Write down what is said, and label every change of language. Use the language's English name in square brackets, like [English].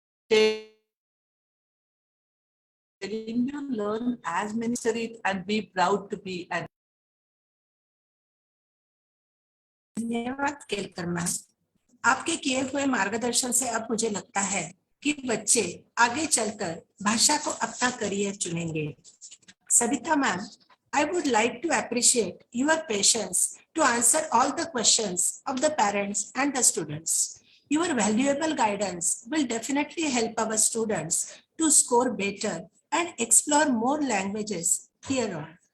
[English] you learn as many studies and be proud to be an. [Hindi] धन्यवाद Kelkar ma'am. आपके किए हुए मार्गदर्शन से अब मुझे लगता है कि बच्चे आगे चलकर भाषा को अपना करियर चुनेंगे। [English] Savita ma'am, I would like to appreciate your patience to answer all the questions of the parents and the students. Your valuable guidance will definitely help our students to score better and explore more languages here on.